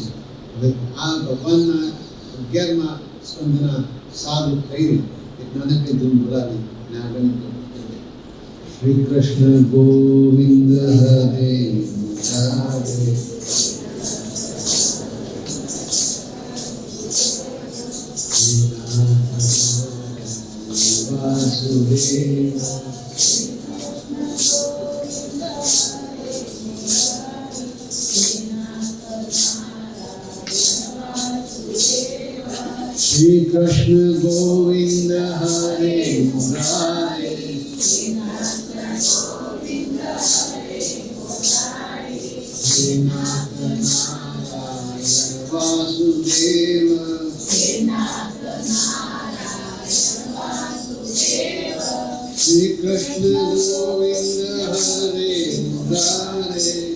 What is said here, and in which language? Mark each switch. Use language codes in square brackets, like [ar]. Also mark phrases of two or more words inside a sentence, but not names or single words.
[gu] હવે આ ભગવાનના 11મા સ્કંદના સારું થઈને એક નાનકડી ધૂન બોલાવી અને આગળની પ્રવૃત્તિ કરીએ. [sa] श्री कृष्ण गोविंद हरे मुरारे વાસુદેવ श्री कृष्ण गोविंद हरे मुरारे श्री नाथ नारायण वासुदेव श्री कृष्ण गोविंद हरे मुरारे